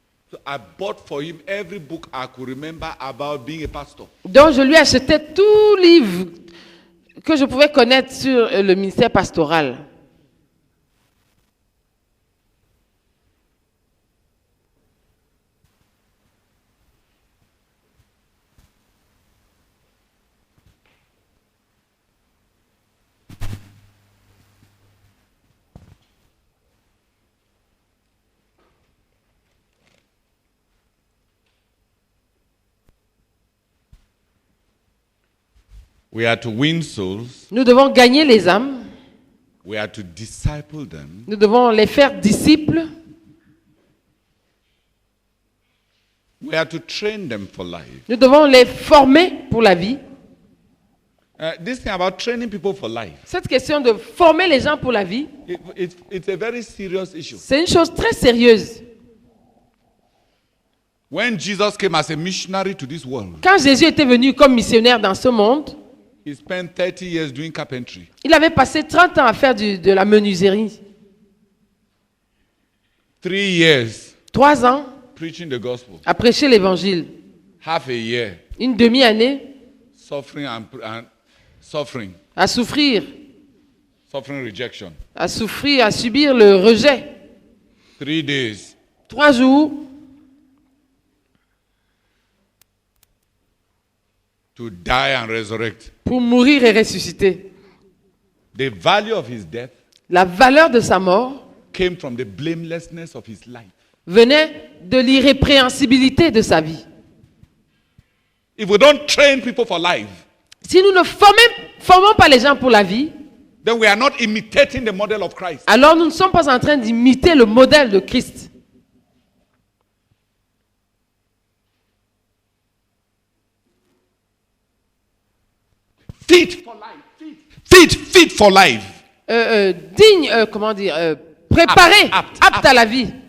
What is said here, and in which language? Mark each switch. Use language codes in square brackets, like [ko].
[en] So I bought for him every book I could remember about being a pastor. [fr] Donc je lui achetais tout livre que je pouvais connaître sur le ministère pastoral. [en] We are to win souls. [fr] Nous devons gagner les âmes. [en] We are to disciple them. [fr] Nous devons les faire disciples. [en] We are to train them for life. [fr] Nous devons les former pour la vie. [en] This thing about training people for life, [fr] Cette question de former les gens pour la vie, [en] it's a very serious issue. [fr] c'est une chose très sérieuse. [en] When Jesus came as a missionary to this world, [fr] Quand Jésus était venu comme missionnaire dans ce monde, [en] he spent 30 years doing carpentry. [fr] il avait passé 30 ans à faire de la menuiserie. [en] 3 years [fr] 3 ans [en] preaching the gospel. [fr] à prêcher l'évangile. [en] Half a year [fr] Une demi-année [en] suffering and suffering [fr] à souffrir, [en] rejection. [fr] à subir le rejet. [en] 3 days [fr] 3 jours [en] to die and resurrect. [fr] pour mourir et ressusciter. [en] The value of his death [fr] La valeur de sa mort [en] came from the blamelessness of his life. [fr] venait de l'irrépréhensibilité de sa vie. [en] If we don't train people for life, [fr] Si nous ne formons pas les gens pour la vie, [en] then we are not imitating the model of Christ. [fr] alors nous ne sommes pas en train d'imiter le modèle de Christ. [en] Fit for life. Fit for life. [fr] Digne, préparé, apte à la vie.